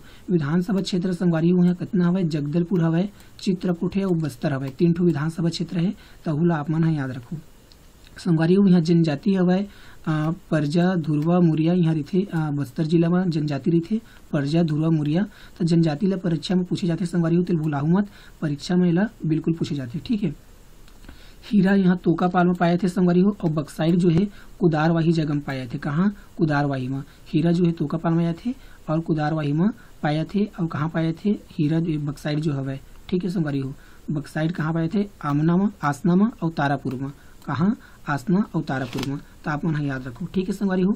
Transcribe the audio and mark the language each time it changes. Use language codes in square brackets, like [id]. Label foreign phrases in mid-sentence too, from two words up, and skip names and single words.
[hne] विधानसभा क्षेत्र संगवारी हो यहाँ कितना हवे जगदलपुर हवे चित्रकूट है और बस्तर हवे 3 ठो विधानसभा क्षेत्र है तो हुला आप मन याद रखो। संगवारी हो यहाँ जनजाति हवे परजा धुरवा मुरिया यहाँ रही बस्तर जिला में जनजाति रही परजा धुरवा मुरिया तो जनजाति ला परीक्षा में पूछे जाते संगवारी हो तो भूलाहू मत परीक्षा में ला बिल्कुल पूछे जाते ठीक है। हीरा यहाँ तोकापाल में पाए थे संगवारी हो और बक्साइड जो है कुदारवाही जगह में पाए थे कहाँ कुदारवाही में हीरा जो है तोकापाल में आए थे और कुदारवाही में पाए थे और कहाँ पाए थे हीरा बक्साइड जो हवे ठीक है संगवारी हो बक्साइड कहाँ पाए थे आमना में आसना में और तारापुर में कहाँ आसना और तारापुर में तो आप मन याद रखो ठीक है संगवारी हो।